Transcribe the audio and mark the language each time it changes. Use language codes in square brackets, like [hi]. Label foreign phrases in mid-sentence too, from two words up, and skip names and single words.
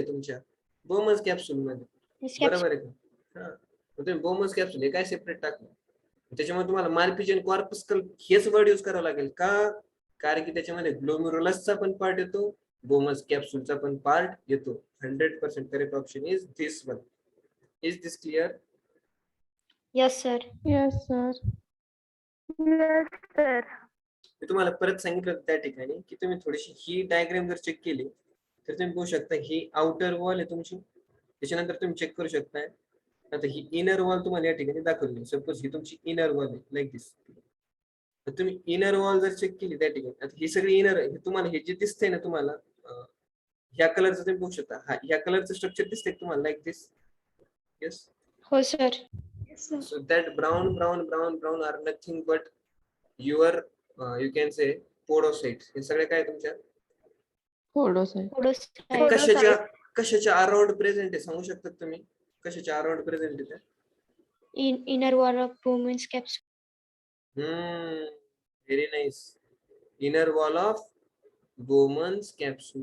[mr] तुमच्या [en] Bowman's capsule [mr] मध्ये. बरोबर आहे का? हा, तुम्ही [en] Bowman's capsule [mr] हे काय सेपरेट टाकलं, त्याच्यामुळे तुम्हाला [en] Malpighian corpuscle [mr] हेच [en] word use [mr] करावं लागेल का? कारण की त्याच्यामध्ये ग्लोमेरुलसचा पण पार्ट येतो, बोमस कॅप्सूलचा पण पार्ट येतो. [en] 100% correct option is this one. Is this clear? Yes sir. Yes, sir. Yes, sir. [mr] मी तुम्हाला परत सांगितलं त्या ठिकाणी की तुम्ही थोडीशी ही डायग्राम जर चेक केली तर तुम्ही बघू शकता ही [en] outer wall [mr] आहे तुमची. त्याच्यानंतर तुम्ही चेक करू शकताय आता ही [en] inner wall [mr] तुम्हाला या ठिकाणी दाखवली. सपोज ही तुमची [en] inner wall [mr] आहे [en] like this. [mr] तर तुम्ही [en] inner wall [mr] जर चेक केली त्या ठिकाणी, आता ही सगळी इनर आहे, तुम्हाला हे जे दिसतंय ना तुम्हाला ह्या कलरचं तुम्ही बघू शकता. हा ह्या कलरचं स्ट्रक्चर दिसतंय तुम्हाला [en] like this. [mr] येस. हो सर. [en] So that brown are nothing but your you can say podocytes. [mr] हे सगळे काय तुमच्या Podocyte. कशाच्या [en] around present [mr] आहे सांगू शकतात तुम्ही? कशाच्या [en] around present [mr] आहे? [en] Inner wall of Bowman's capsule. Very nice. Inner wall of Bowman's capsule.